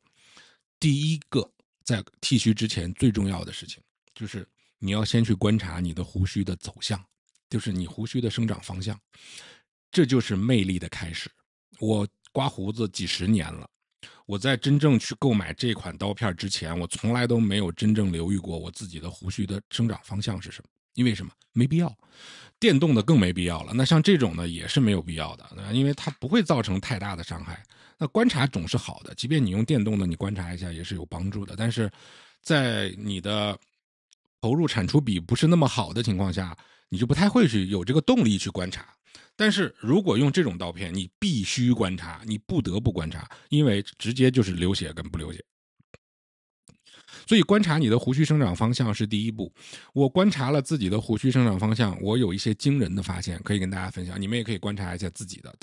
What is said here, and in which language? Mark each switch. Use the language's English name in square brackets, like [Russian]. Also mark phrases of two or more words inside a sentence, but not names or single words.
[Chinese] 第一個，在剃鬚之前最重要的事情，就是你要先去觀察你的鬍鬚的走向。就是你鬍鬚的生長方向，這就是魅力的開始。我刮鬍子幾十年了，我在真正去購買這款刀片之前，我從來都没有真正留意过我自己的鬍鬚的生长方向是什么。因为什么？没必要。電動的更沒必要了。那像這種呢，也是沒有必要的，因為它不會造成太大的傷害。那觀察總是好的，即便你用電動的，你觀察一下也是有幫助的。但是在你的投入產出比不是那麼好的情況下，你就不太會去有這個動力去觀察。但是如果用這種刀片，你必須觀察，你不得不觀察，因為直接就是流血跟不流血。所以觀察你的鬍鬚生長方向是第一步。我觀察了自己的鬍鬚生長方向，我有一些驚人的發現可以跟大家分享，你們也可以觀察一下自己的。